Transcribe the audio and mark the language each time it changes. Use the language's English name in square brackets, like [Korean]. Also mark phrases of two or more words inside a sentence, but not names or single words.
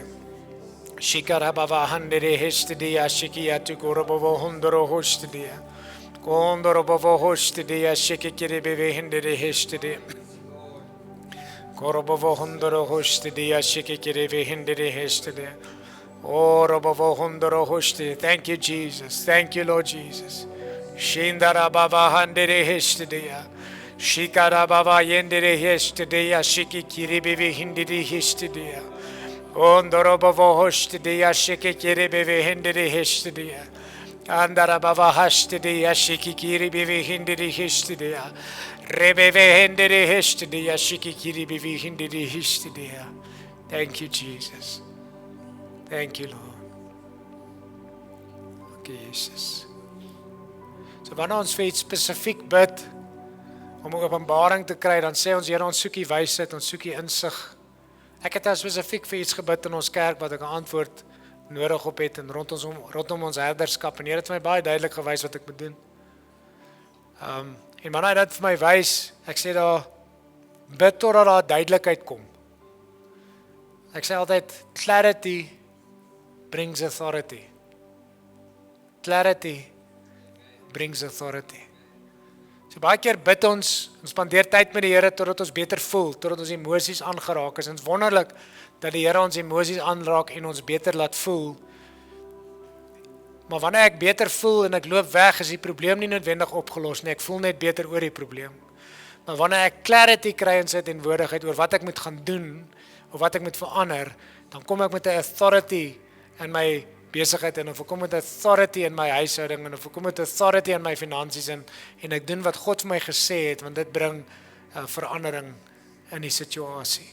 [English] Shikarabava handere hestedia shikia tu korobovo hondoro hostedia. Kondorobovo hostedia shikikiri beve hindere hestedia. Korobovo hondoro hostedia shikikiri beve hindere hestedia. Oh, robovo hondoro hostedia. Thank you, Jesus. Thank you, Lord Jesus. Shindarabava handere hestedia. Shikarabava yendere hestedia shikikiri beve hindere hestedia. Ondorobovo hostedia shikikiri beve hindiri hestedia. Andarabava hastedia shikikiri beve hindiri hestedia. Rebeve hindiri hestedia shikikiri beve hindiri hestedia. Thank you, Jesus. Thank you, Lord. Okay, Jesus. [Afrikaans] So wanneer ons vir iets spesifiek bid om 'n openbaring te kry, dan sê ons, Here, ons soek u wysheid, ons soek u insig. Ek het spesifiek vir iets gebid in ons kerk wat ek 'n antwoord nodig op het en rondom ons herderskap en Here het my baie duidelik gewys wat ek moet doen. En wanneer hy dit vir my wys, ek sê daar bid totdat daar duidelikheid kom. Ek sê altyd [English] clarity brings authority. Clarity brings authority. [Afrikaans] So baie keer bid ons spandeer tyd met die Here totdat ons beter voel, totdat ons emosies aangeraak is. En dit is wonderlik dat die Here ons emosies aanraak en ons beter laat voel. Maar wanneer ek beter voel en ek loop weg, is die probleem nie noodwendig opgelos nie. Ek voel net beter oor die probleem. Maar wanneer ek clarity kry in sy teenwoordigheid oor wat ek moet gaan doen of wat ek moet verander, dan kom ek met 'n authority in my besigheid en of ek kom met authority in my huishouding en of ek kom met authority in my finansies en ek doen wat God vir my gesê het, want dit bring verandering in die situasie.